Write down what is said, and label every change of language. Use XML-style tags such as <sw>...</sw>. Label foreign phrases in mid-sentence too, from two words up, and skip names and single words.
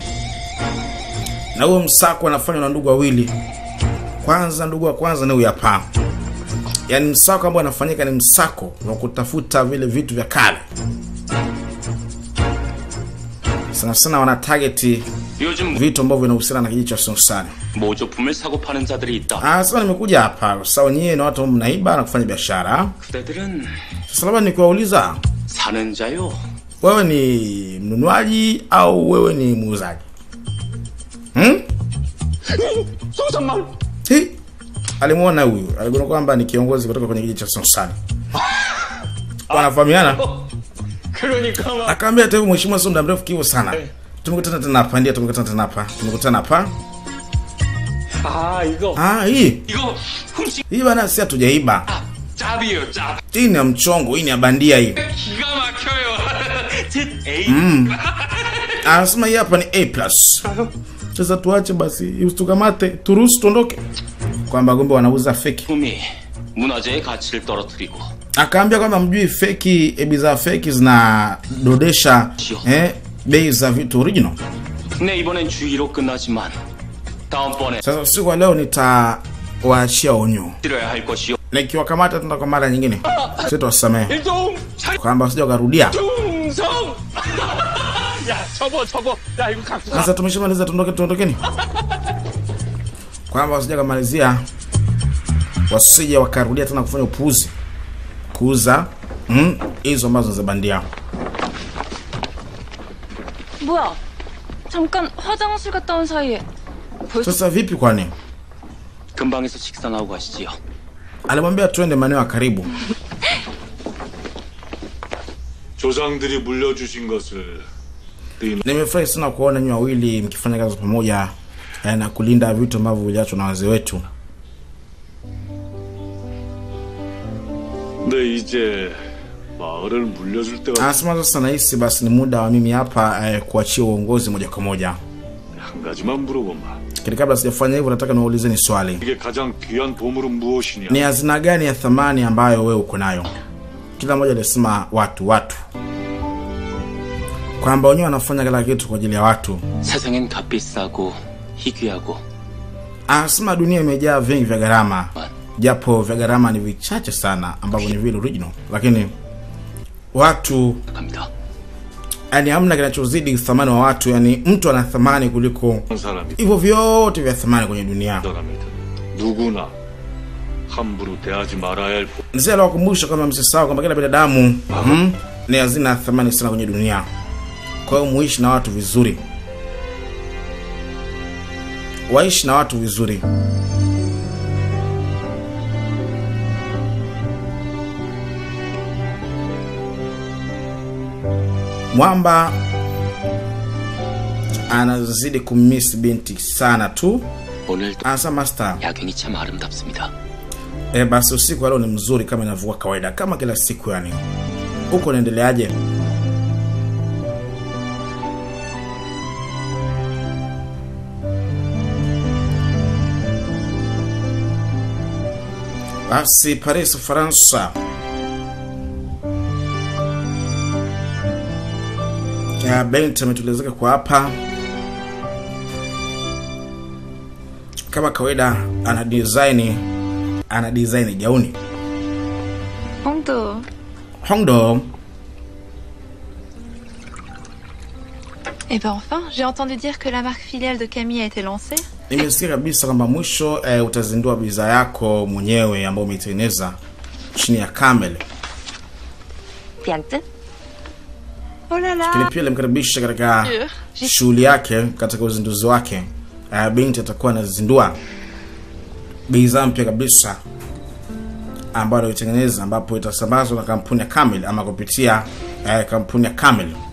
<sw>Na huo msako unafanywa na ndugu wawili. Kwanza ndugu wa kwanza ni huyu hapa. Yaani msako ambao unafanyika ni msako wa kutafuta vile vitu vya kale. Sana wana target vitu ambavyo vinahusiana na kijiji cha Songsane.</sw> <ko>모조품을 사고 파는 자들이 있다.</ko> <sw>Sasa nimekuja hapa. Sawa, nyie na watu mnaiba na kufanya biashara.</sw> <ko>그대들은</ko> <sw>Sasa labda nikiwauliza,</sw> <ko>사는 자요.</ko> <sw>wewe ni mnunuaji au wewe ni muuzaji?</sw> <ko>소상만.</ko> <sw>Alimuona huyu. Aligundua kwamba ni kiongozi kutoka kwenye kijiji cha Songsane. Wanafahamiana?</sw> <ko>그러니까</ko> <sw>Akaambia hata hivi mheshimiwa, sio muda mrefu kivu sana. Tumekutana tena hapa, ndio tumekutana hapa.</sw> <ko>이거.</ko> <sw>Hii.</sw> <ko>이거 훔치</ko> <sw>Hii bana si hatujaiba.</sw> <ko>짭이에요, 짭.</ko> <sw>Hii ni mchongo, hii ni bandia hii.</sw> <ko>기가 막혀요.</ko> <sw>A. Anasema hii hapa ni A+. Sasa tuache basi, usitukamate, turuhusu tuondoke. Kwamba gombe wanauza fake.</sw> <ko>품이 문화재의 가치를 떨어뜨리고</ko> <sw>Akaambia kwamba mjui fake, bidhaa fake zinadodesha bei za vitu original.</sw> <ko>네, 이번엔 주의로 끝나지만 다음번에</ko> <sw>Sasa usiku wa leo nitawaachia onyo.</sw> <ko>들어야 할 것이요.</ko> <sw>Na ikiwakamata tena kwa mara nyingine, sitawasamehe.</sw> <ko>일동</ko> <sw>Kwamba usije ukarudia.</sw> <ko>충성. 야, 접어. 야, 이거 갖고 가.</ko> <sw>Sasa tumeshamaliza, tuondokeni. Kwamba usije kumalizia, wasije wakarudia tena kufanya upuuzi. Kuuza hizo ambazo za bandia.</sw> <ko>뭐야? 잠깐 화장실 갔다 온 사이에 벌써</ko> <sw>Sasa vipi kwani?</sw> <ko>근방에서 식사 나오고 가시지요.</ko> <sw>Alimwambia twende maeneo ya karibu.</sw> <ko>조상들이 물려주신 것을</ko> <sw>Nimefurahi sana kuona nyinyi wawili mkifanya kazi pamoja na kulinda vitu ambavyo viliachwa na wazee wetu.</sw> <ko>네 이제 마을을 물려줄 때가</ko> <sw>Anasema sasa nahisi basi ni muda wa mimi hapa kuachia uongozi moja kwa moja.</sw> <ko>한 가지만 물어보마.</ko> <sw>Lakini kabla sijafanya hivyo nataka niwaulizeni swali.</sw> <ko>이게 가장 귀한 보물은 무엇이냐?</ko> <sw>Ni hazina gani ya thamani ambayo wewe uko nayo? Kila mmoja alisema watu. Kwamba wenyewe wanafanya kila kitu kwa ajili ya watu.</sw> <ko>세상엔 값비싸고 희귀하고</ko> <sw>Anasema dunia imejaa vingi vya gharama. Japo vya gharama ni vichache sana ambavyo ni vile original. Lakini watu</sw> <ko>갑니다.</ko> <sw>yani hamna kinachozidi thamani wa watu, yani mtu ana thamani kuliko</sw> <ko>사람이</ko> <sw>hivyo vyote vya thamani kwenye dunia.</sw> <ko>들어갑니다. 누구나 함부로 대하지 말아야 할</ko> <sw>Mzee aliwakumbusha kama msisahau kwamba kila binadamu ni hazina thamani sana kwenye dunia. Kwa hiyo muishi na watu vizuri. Waishi na watu vizuri. Mwamba anazidi kumiss binti sana tu.</sw> <ko>오늘도</ko> <sw>Anasema master,</sw> <ko>야경이 참 아름답습니다.</ko> <sw>basi usiku leo ni mzuri kama inavyokuwa kawaida, kama kila siku yani. Huko unaendeleaje? Basi Paris, Ufaransa. Bent ametulezeka kwa hapa. Kama kawaida ana design gauni. Hongdo.</sw> <fr>Eh ben enfin, j'ai entendu dire que la marque filiale de Camille a été lancée.</fr> <sw>Nimesikia kabisa kwamba mwisho utazindua bidhaa yako mwenyewe ambayo umeitengeneza chini ya Camel.</sw> <ko>비앙트?</ko> <fr>Oh là</fr> <sw>Lakini</sw> <fr>là.</fr> <sw>pia alimkaribisha katika shughuli yake, katika uzinduzi wake. Binti atakuwa anazindua bidhaa mpya kabisa ambayo alitengeneza, ambapo itasambazwa na kampuni ya Camel ama kupitia kampuni ya Camel.</sw>